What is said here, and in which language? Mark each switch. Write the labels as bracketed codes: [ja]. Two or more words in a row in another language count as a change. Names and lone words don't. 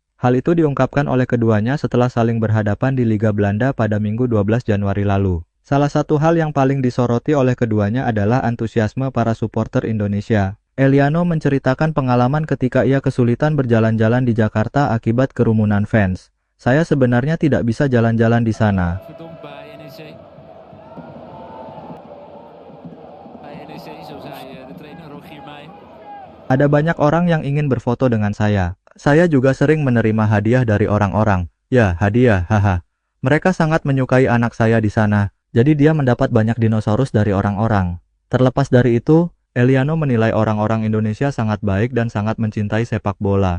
[id] Hal itu diungkapkan oleh keduanya setelah saling berhadapan di Liga Belanda pada Minggu 12 Januari lalu. Salah satu hal yang paling disoroti oleh keduanya adalah antusiasme para supporter Indonesia. Eliano menceritakan pengalaman ketika ia kesulitan berjalan-jalan di Jakarta akibat kerumunan fans. Saya sebenarnya tidak bisa jalan-jalan di sana. [nl] Verdomd bij NEC. Bij NEC, zo zei de trainer Rogier Meijer. [id] Ada banyak orang yang ingin berfoto dengan saya. Saya juga sering menerima hadiah dari orang-orang. Ya, hadiah, haha. Mereka sangat menyukai anak saya di sana, jadi dia mendapat banyak dinosaurus dari orang-orang. Terlepas dari itu, Eliano menilai orang-orang Indonesia sangat baik dan sangat mencintai sepak bola.